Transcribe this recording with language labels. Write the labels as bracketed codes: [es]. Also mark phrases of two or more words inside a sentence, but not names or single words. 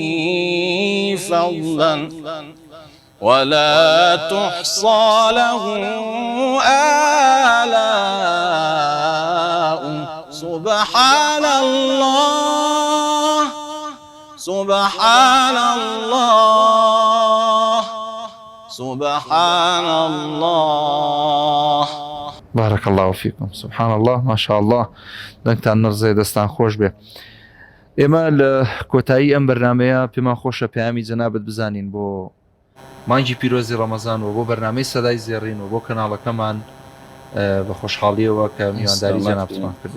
[ar] فضلا ولا تحصى له آلاء سبحان الله سبحان الله سبحان الله. بارك الله فيكم. سبحان الله ما شاء الله. [ckb] دەنگتان نرزێ دەستان خۆش بێ. ئێمە لە کۆتایی ئەم بەرنامەیە پێمان خۆشە پەیامی جەنابەت بزانین بۆ مانگی پیرۆزی ڕەمەزان و بۆ بەرنامەی سەدای زێڕین و بۆ کەناڵەکەمان بە خۆشحاڵیەوە کە میوانداری جەنابتمان کرد.